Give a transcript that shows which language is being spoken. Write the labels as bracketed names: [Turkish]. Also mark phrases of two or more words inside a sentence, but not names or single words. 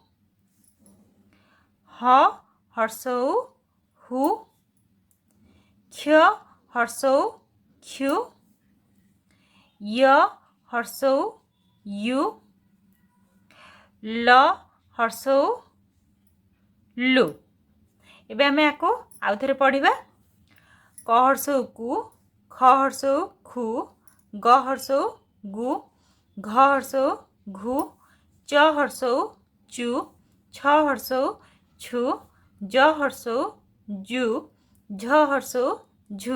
[Odia] ହ ହ୍ରସ୍ୱଉ ହୁ। କ୍ଷ ହ୍ରସ୍ୱଉ କ୍ଷୁ। ଯ ହ୍ରସ୍ୱଉ ଯୁ। ଲ ହ୍ରସ୍ୱଉ ଲୁ। ଏବେ ଆମେ ଆକୁ ଆଉ ଥରେ ପଢ଼ିବା। କ ହ୍ରସ୍ୱଉ କୁ। ଖ ହ୍ରସ୍ୱଉ ଖୁ। ଗ ହ୍ରସ୍ୱଉ ଗୁ। ଘ ହ୍ରସ୍ୱଉ ଘୁ। ଚ ହ୍ରସ୍ୱଉ ଚୁ। ଛ ହ୍ରସ୍ୱଉ ଛୁ। ଜ ହ୍ରସ୍ୱଉ ଜୁ। ଝ ହ୍ରସ୍ୱଉ ଝୁ।